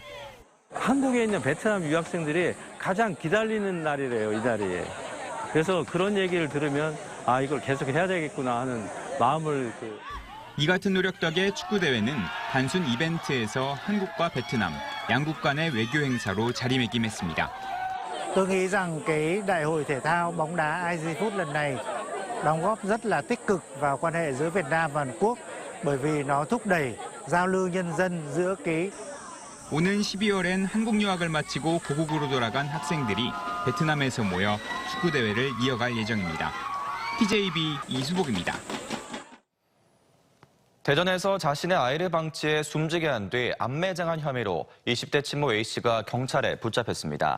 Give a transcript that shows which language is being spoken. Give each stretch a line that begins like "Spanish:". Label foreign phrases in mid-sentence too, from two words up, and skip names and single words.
Korean: 한국에 있는 베트남 유학생들이 가장 기다리는 날이래요, 이 날이. 그래서 그런 얘기를 들으면 이걸 계속 해야 되겠구나 하는 마음을 이 같은 노력 덕에 축구대회는 단순 이벤트에서 한국과 베트남, 양국 간의 외교 행사로 자리매김했습니다.
Vietnamese: Tôi nghĩ rằng cái đại hội thể thao bóng đá ASEAN Food lần này đóng góp rất là tích cực vào quan hệ giữa Việt Nam và Hàn Quốc bởi vì nó thúc đẩy giao lưu nhân dân giữa cái
Korean: 오는 12월엔 한국 유학을 마치고 고국으로 돌아간 학생들이 베트남에서 모여 축구대회를 이어갈 예정입니다. TJB 이수복입니다. 대전에서 자신의 아이를 방치해 숨지게 한 뒤 암매장한 혐의로 20대 친모 A씨가 경찰에 붙잡혔습니다.